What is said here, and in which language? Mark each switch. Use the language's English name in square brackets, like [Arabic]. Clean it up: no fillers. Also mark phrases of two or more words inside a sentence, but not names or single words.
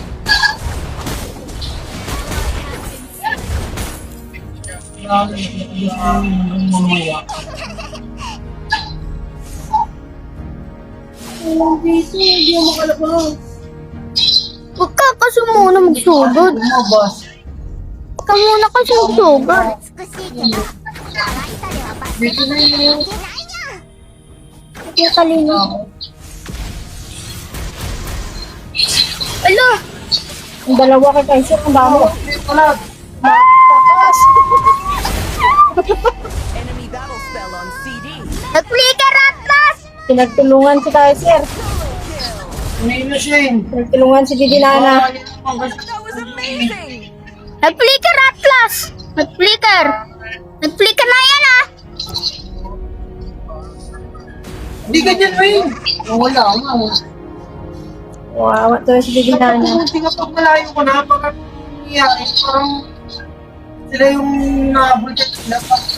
[Filipino] Mamaya. Hindi mo makalabas. Huwag ka kasi muna magsugod. Lumabas. Huwag ka muna kasi magsugod. [Japanese] 美しいけど可愛さではバス [Filipino] Dito na yun. [Japanese] いけないにゃ [Filipino] Kaya kalino. Ala! Ang dalawa kay Kaiser, ang dami. Wala. [English] Enemy battle spell on CD. [Filipino] Nag-flicker Atlas! Pinagtulungan si Kaiser. Ngayon na siya eh. Pinagtulungan si Didinana. [English] That was amazing. [Filipino] Nag-flicker Atlas! Nag-flicker! Nag-flicker na yan ah! Hindi ganyan, Wayne. Wala nga. Wow, ito si Didinana. Hindi nga pag malayo ko na, parang nangyayari. Parang sila yung naabot at sila pa.